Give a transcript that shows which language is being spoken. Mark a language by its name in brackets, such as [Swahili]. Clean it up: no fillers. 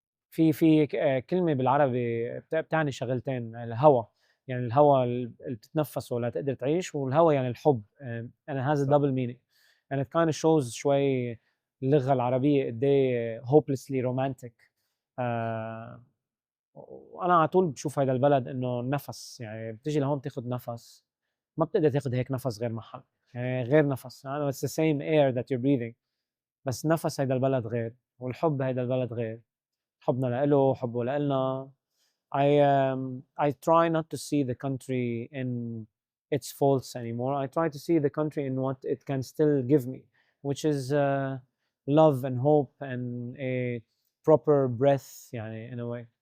[Arabic] في كلمة بالعربي بتعني شغلتين. الهوا، يعني الهوا اللي بتتنفسه لتقدر تعيش، والهوا يعني الحب. [English] and it has a double meaning and it kind of shows [Arabic] شوي اللغة العربية قد ايه [English] hopelessly romantic. [Arabic] وانا على طول بشوف هذا البلد انه نفس، يعني بتيجي لهون تاخذ نفس، ما بتقدر تاخذ هيك نفس غير محل، يعني غير نفس. يعني [English] it's the same air that you're breathing، [Arabic] بس نفس هذا البلد غير، والحب هذا البلد غير. حبنا لإله، حبه لإلنا. [English] I try not to see the country in its faults anymore. I try to see the country in what it can still give me, which is love and hope and a proper breath, [Arabic] يعني [English] in a way.